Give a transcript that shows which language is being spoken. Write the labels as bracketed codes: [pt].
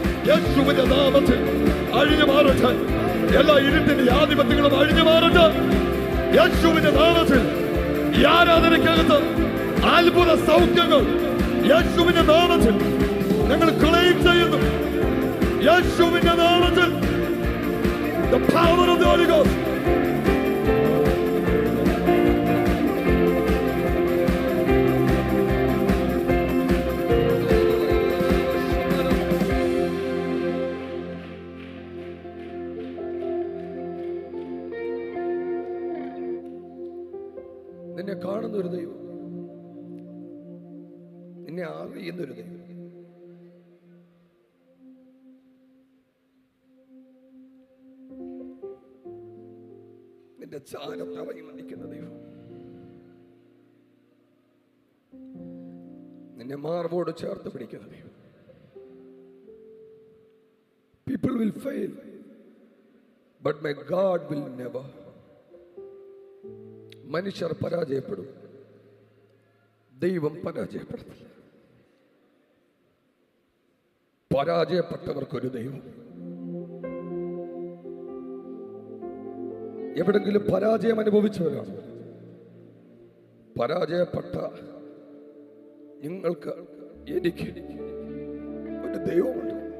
[ml] യേശുവിന്റെ നാമത്തിൽ അഴിഞ്ഞു മാറട്ടെ, എല്ലാ ഇരുട്ടിന്റെ ആധിപത്യങ്ങളും അഴിഞ്ഞു മാറട്ടെ. യേശുവിന്റെ നാമത്തിൽ ഈ ആരാധനയ്ക്കകത്ത് അത്ഭുത സൗഖ്യങ്ങൾ യേശുവിന്റെ നാമത്തിൽ ഞങ്ങൾ ക്ലെയിം ചെയ്യുന്നു. യേശുവിന്റെ നാമത്തിൽ [en] the power of the Holy Ghost. [ml] നിന്നെ കാണുന്നൊരു ദൈവം, നിന്നെ അറിയുന്നൊരു ദൈവം. നിന്റെ ചാരത്തറയിൽ നിൽക്കുന്ന ദൈവം, നിന്നെ മാർവോട് ചേർത്ത് പിടിക്കുന്ന ദൈവം. [en] People will fail, but my God will never. [ml] മനുഷ്യർ പരാജയപ്പെടും, ദൈവം പരാജയപ്പെടത്തില്ല. പരാജയപ്പെട്ടവർക്കൊരു ദൈവം. എവിടെങ്കിലും പരാജയം അനുഭവിച്ചവരാണ്. പരാജയപ്പെട്ട നിങ്ങൾക്ക് എനിക്ക് ഒരു ദൈവമുണ്ട്.